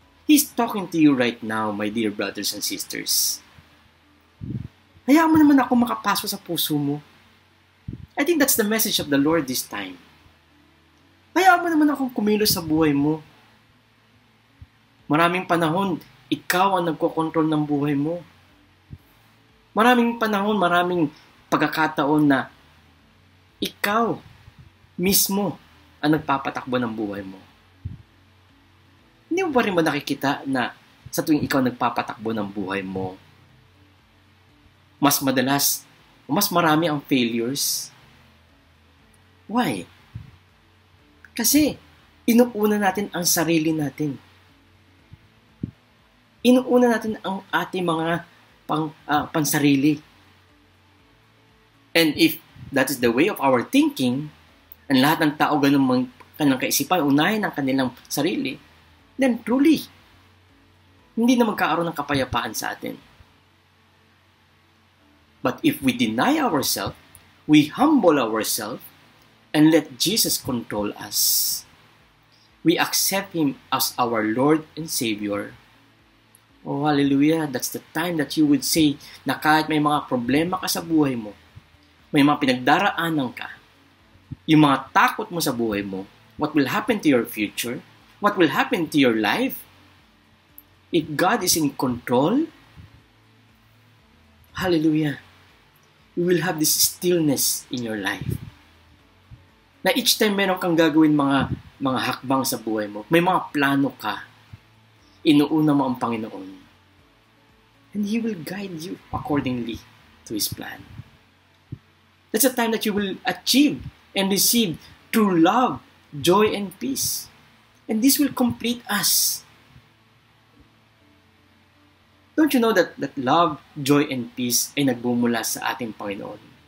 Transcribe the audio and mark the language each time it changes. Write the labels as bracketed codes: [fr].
[en] He's talking to you right now, my dear brothers and sisters. [tl] Hayaan mo naman ako makapasok sa puso mo. [en] I think that's the message of the Lord this time. [tl] Hayaan mo naman akong kumilos sa buhay mo. Maraming panahon, ikaw ang nagkokontrol ng buhay mo. Maraming panahon, maraming pagkakataon na ikaw mismo ang nagpapatakbo ng buhay mo. Hindi mo pa rin ba nakikita na sa tuwing ikaw nagpapatakbo ng buhay mo, mas madalas, mas marami ang failures? [en] Why? [tl] Kasi inuuna natin ang sarili natin. Inuuna natin ang ating mga pansarili. [en] And if that is the way of our thinking, [tl] ang lahat ng tao ganun kanilang kaisipan, unahin ang kanilang sarili, [en] then truly, [tl] hindi na magkakaroon ng kapayapaan sa atin. [en] But if we deny ourselves, we humble ourselves, and let Jesus control us, we accept Him as our Lord and Savior. Oh, hallelujah. That's the time that you would say [tl] na kahit may mga problema ka sa buhay mo, [en] may mga pinagdaraanan ka, yung mga takot mo sa buhay mo, what will happen to your future, what will happen to your life, if God is in control, hallelujah, you will have this stillness in your life. [tl] Na [en] each time [tl] meron kang gagawin mga hakbang sa buhay mo, may mga plano ka, inuuna mo ang Panginoon. [en] And He will guide you accordingly to His plan. That's a time that you will achieve and receive true love, joy, and peace. And this will complete us. Don't you know that love, joy, and peace [tl] ay nagbumula sa ating Panginoon?